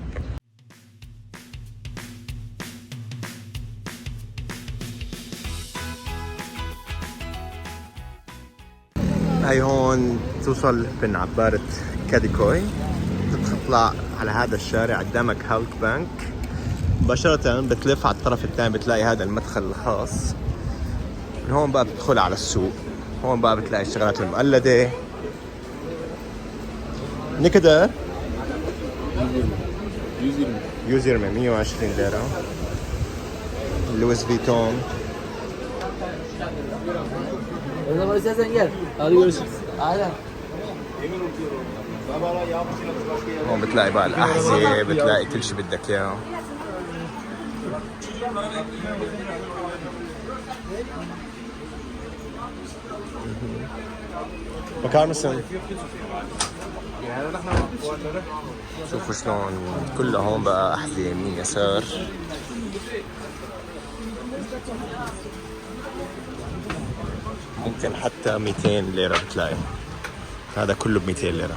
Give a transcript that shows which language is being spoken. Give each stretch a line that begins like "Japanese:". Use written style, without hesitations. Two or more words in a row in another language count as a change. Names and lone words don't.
Arabic: هاي هون توصل من عبارة كاديكوي، تطلع على هذا الشارع قدامك هالك بانك، مباشرة بتلف على الطرف الثاني بتلاقي هذا المدخل الخاص. من هون بقى بتدخل على السوق، هون بقى بتلاقي الشغلات المقلدة.
Turkish: ne kadar? 120 120 lira. Louis Vuitton. O zaman istersen gel. Hadi görüşürüz. Aynen.
Arabic: هون بتلاقي بقى الأحذية، بتلاقي كل شيء بدك إياه.
Turkish: bakar mısın?
Arabic: شوفوا شلون كله هون بقى أحذية يمين يسار. ممكن حتى 200 ليرة بتلاقي، هذا كله ب 200 ليرة.